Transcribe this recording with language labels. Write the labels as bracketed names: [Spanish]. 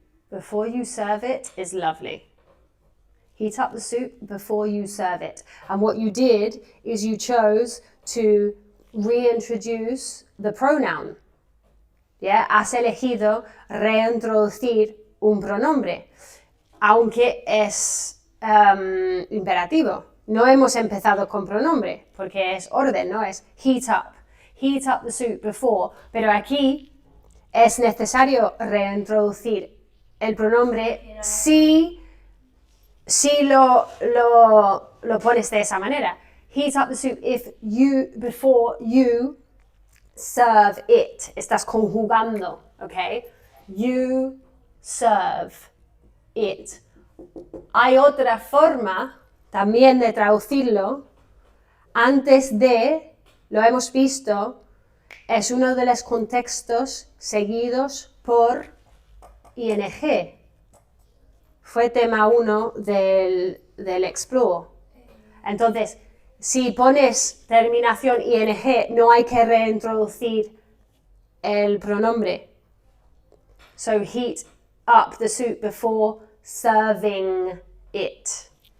[English] Before you serve it is lovely. Heat up the soup before you serve it. And what you did is you chose to reintroduce the pronoun. Yeah? [Spanish] Has elegido reintroducir un pronombre, aunque es imperativo. No hemos empezado con pronombre, porque es orden, ¿no? Es [English] heat up the soup before. [Spanish] Pero aquí es necesario reintroducir el pronombre si lo pones de esa manera. [English] Heat up the soup before you serve it. [Spanish] Estás conjugando, ¿ok? [English] You serve it. [Spanish] Hay otra forma también de traducirlo. Antes de, lo hemos visto, es uno de los contextos seguidos por ing. Fue tema 1 del Explore. Entonces, si pones terminación ing, no hay que reintroducir el pronombre. [English] So, heat up the soup before serving it.